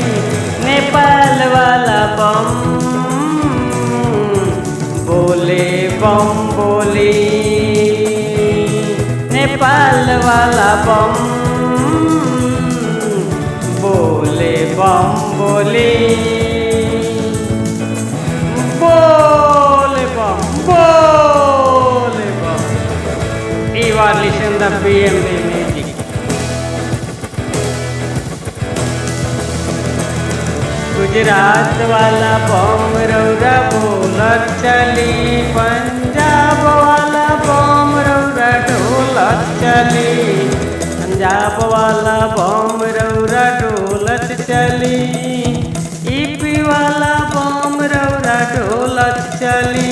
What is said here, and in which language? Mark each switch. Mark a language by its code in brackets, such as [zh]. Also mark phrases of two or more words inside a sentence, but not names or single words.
[bho] नेपाल वाला बम बोले बम बोली, नेपाल वाला बम बोले बम बोली। बोले bum, बोले bum. [en] You are listening the BMB music. [bho] गुजरात वाला बम रौरा बोलत चली, पंजाब वाला बम रौरा ढोलत चली। पंजाब वाला बम रौरा ढोलत चली, यूपी वाला बम रौरा ढोलत चली।